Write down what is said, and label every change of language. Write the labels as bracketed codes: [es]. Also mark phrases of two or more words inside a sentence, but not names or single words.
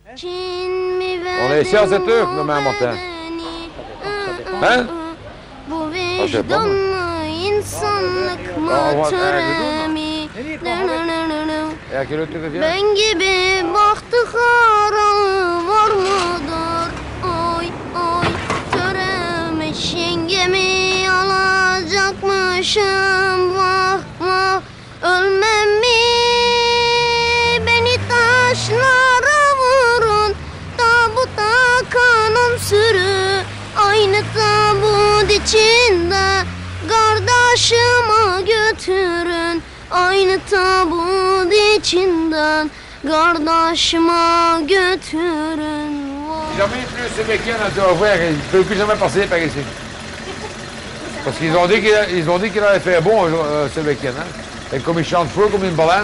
[fr] On est ici à 7 heures, demain matin. Hein? Ah, je sais pas, moi. Et à quelle heure tu reviens? [tr] Ben gibi bahtiyara var mıdır? Oy oy töremiş yengemi alacakmışım. Vah vah ölmem mi? Beni taşlara vurun. Tabuta kanım sürü. Aynı tabut içinde kardeşimi götürün. Aynı tabut içinden kardeşime götürün. [fr] Jamais plus ce week-end à Dover, il ne peut plus jamais passer par ici. Parce qu'ils ont dit qu'il avait fait bon ce week-end. Hein? Et comme il chante fou comme une baleine.